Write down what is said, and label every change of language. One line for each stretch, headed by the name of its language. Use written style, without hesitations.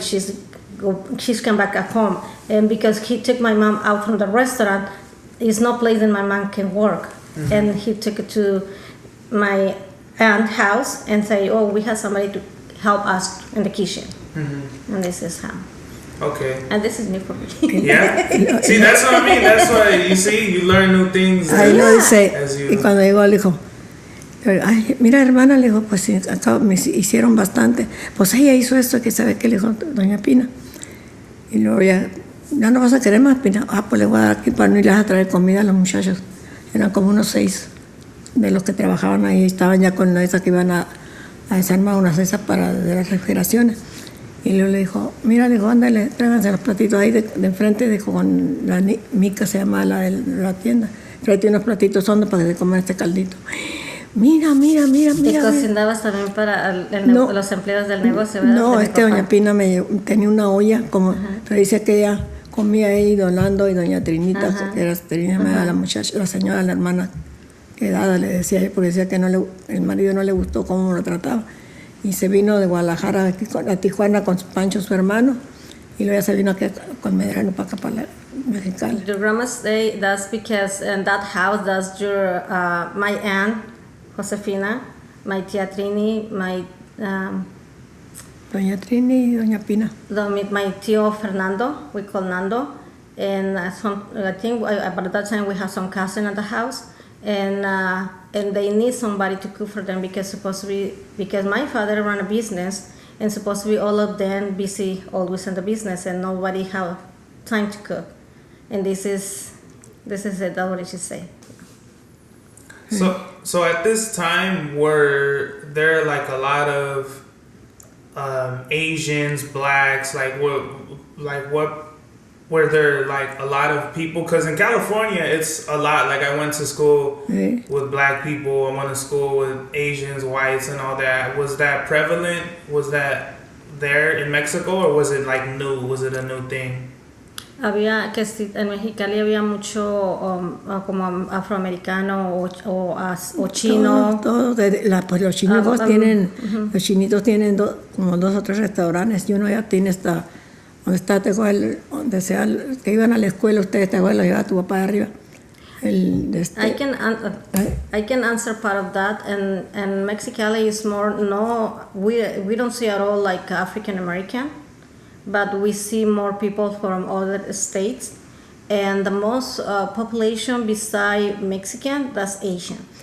English: She's come back at home, and because he took my mom out from the restaurant, it's no place that my mom can work, and he took it to my aunt's house and say, oh, we have somebody to help us in the kitchen, and this is how. Okay. And this is new for me. Yeah. See, that's what I mean. That's why you learn new things.
Spanish: Ahí lo dice. Y cuando llegó le dijo, ay, mira hermana, le dijo, pues acá me hicieron bastante. Pues ella hizo esto, que sabe que le dijo doña Pina. Y luego ya no vas a querer más, Pina. Ah, pues le voy a dar aquí para no irles a traer comida a los muchachos. Eran como unos 6 de los que trabajaban ahí. Estaban ya con esa que iban a desarmar unas de esas de las refrigeraciones. Y luego le dijo, mira, le dijo, ándale, tráiganse los platitos ahí de enfrente, dijo, con la Mica, se llama la de la tienda. Tráete unos platitos hondos para que se coman este caldito. Mira. ¿Y cocinabas también para los empleados del negocio, verdad? No, doña Pina tenía una olla, pero dice que ella comía ahí, don Lando y doña Trinita, que era Trini, la muchacha, la señora, la hermana, quedada, le decía, porque decía que el marido no le gustó cómo lo trataba. y se vino de Guadalajara a Tijuana con Pancho, su hermano, y luego ya se vino aquí con Medrano para acá, para la Mexicali.
English: Your grandma say that's because in that house that's your my aunt Josefina, my tia Trini, my
Spanish: Doña Trini y Doña Pina.
English: my tio Fernando, we call Nando, and I think by that time we have some cousin at the house, and they need somebody to cook for them because my father ran a business and supposed to be all of them busy always in the business and nobody have time to cook, and this is it. That's what she say. So at this time, were there like a lot of Asians, blacks, what were there like a lot of people? Because in California, it's a lot. Like I went to school with black people. I went to school with Asians, whites, and all that. Was that prevalent? Was that there in Mexico, or was it like new? Was it a new thing?
Spanish: Había que en Mexicali había mucho como afroamericano o chino. Pues los chinitos los chinitos tienen como 2 o 3 restaurantes y uno ya tiene donde está donde sea que iban a la escuela ustedes, te acuerdas, llevaba tu papá de arriba.
English: I can answer part of that, and Mexicali is more we don't see at all like African American. But we see more people from other states, and the most population beside Mexican, that's Asian.